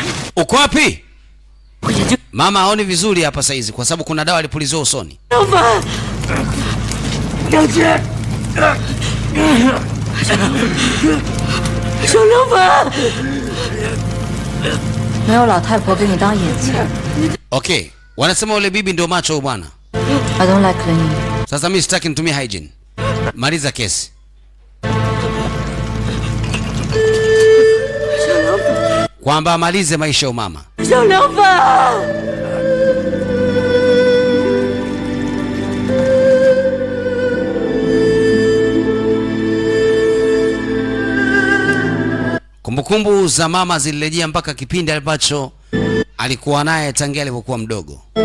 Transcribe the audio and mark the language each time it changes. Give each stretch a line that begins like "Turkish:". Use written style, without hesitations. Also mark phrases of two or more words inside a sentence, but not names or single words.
Swahili: Uko wapi? Mama haoni vizuri hapa saizi kwa sababu kuna dawa alipuliziwa usoni.
Chinese: 梁姐，小凉粉，没有老太婆给你当眼线。
Swahili: Okay, wanasema ule bibi ndio macho bwana.
English: I don't like cleaning.
Swahili: Sasa mimi sitaki nitumie hygiene. Maliza kesi. Kwamba amalize maisha ya mama.
Chinese: 小凉粉。
Swahili: Kumbukumbu za mama zilirejea mpaka kipindi ambacho alikuwa naye tangia alipokuwa mdogo.